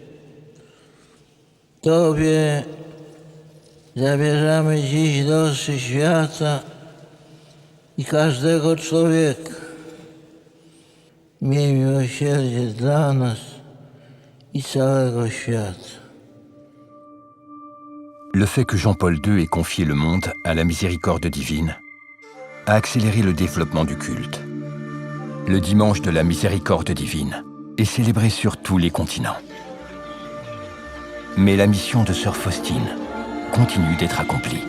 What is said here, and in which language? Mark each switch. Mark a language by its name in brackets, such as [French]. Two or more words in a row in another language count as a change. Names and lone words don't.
[Polish] Tobie zabierzamy dziś losy świata i każdego człowieka. Miej miłosierdzie dla nas i całego świata. [French] Le fait que Jean-Paul II ait confié le monde à la miséricorde divine a accéléré le développement du culte. Le dimanche de la miséricorde divine est célébré sur tous les continents. Mais la mission de sœur Faustine continue d'être accomplie.